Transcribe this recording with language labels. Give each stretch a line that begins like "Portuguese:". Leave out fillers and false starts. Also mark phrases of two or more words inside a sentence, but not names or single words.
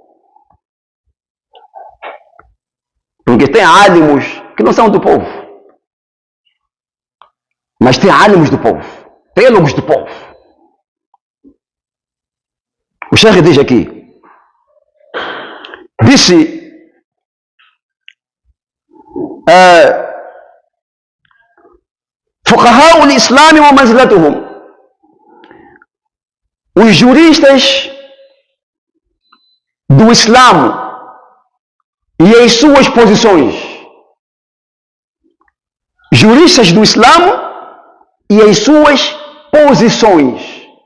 Portuguese: Porque tem alimos que não são do povo, mas tem alimos do povo, teólogos do povo. O Sheikh diz aqui, disse
Arabic: فقهاء الإسلام ومنزلتهم,
Portuguese: os juristas do Islã e as suas posições. Juristas do Islã e as suas posições.